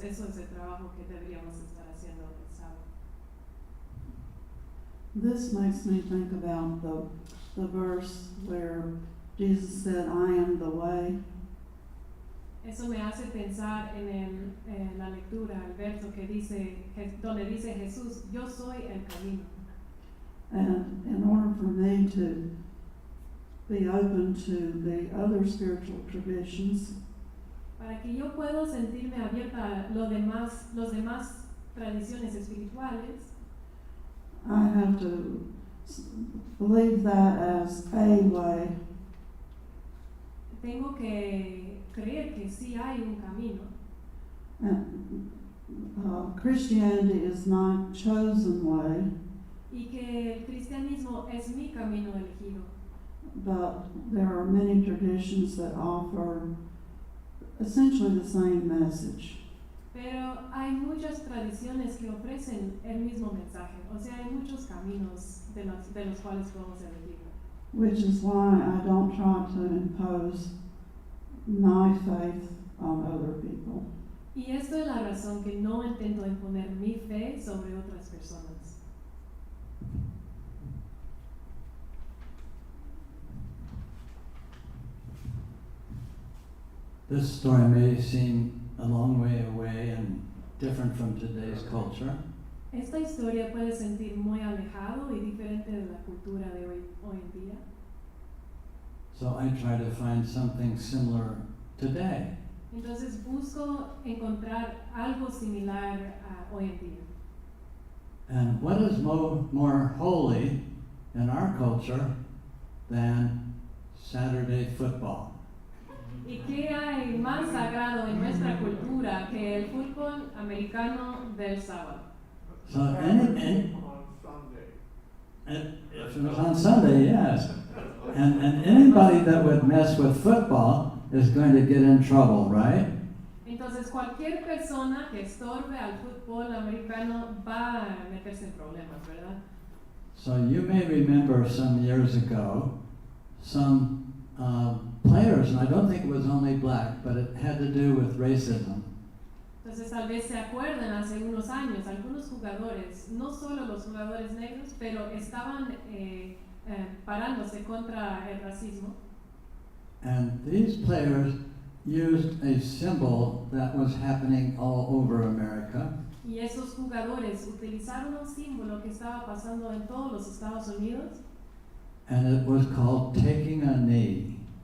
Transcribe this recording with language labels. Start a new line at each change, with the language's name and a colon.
Spanish: Eso es el trabajo que deberíamos estar haciendo el sábado.
English: This makes me think about the verse where Jesus said, I am the way.
Spanish: Eso me hace pensar en la lectura, el verso que dice, donde dice Jesús, yo soy el camino.
English: And in order for me to be open to the other spiritual traditions,
Spanish: Para que yo pueda sentirme abierta a los demás tradiciones espirituales,
English: I have to believe that as a way.
Spanish: tengo que creer que sí hay un camino.
English: And Christianity is my chosen way,
Spanish: Y que el cristianismo es mi camino elegido.
English: but there are many traditions that offer essentially the same message.
Spanish: Pero hay muchas tradiciones que ofrecen el mismo mensaje. O sea, hay muchos caminos de los cuales podemos elegir.
English: Which is why I don't try to impose my faith on other people.
Spanish: Y esto es la razón que no intento imponer mi fe sobre otras personas.
English: This story may seem a long way away and different from today's culture,
Spanish: Esta historia puede sentir muy alejado y diferente de la cultura de hoy en día.
English: so I try to find something similar today.
Spanish: Entonces busco encontrar algo similar a hoy en día.
English: And what is more holy in our culture than Saturday football?
Spanish: ¿Y qué hay más sagrado en nuestra cultura que el fútbol americano del sábado?
English: So On any, Sunday. if it was on Sunday, yes. And anybody that would mess with football is going to get in trouble, right?
Spanish: Entonces cualquier persona que estorbe al fútbol americano va a meterse en problemas, ¿verdad?
English: So you may remember some years ago, some players, and I don't think it was only black, but it had to do with racism.
Spanish: Entonces tal vez se acuerdan hace unos años, algunos jugadores, no solo los jugadores negros, pero estaban parándose contra el racismo.
English: And these players used a symbol that was happening all over America.
Spanish: Y esos jugadores utilizaron un símbolo que estaba pasando en todos los Estados Unidos.
English: And it was called taking a knee.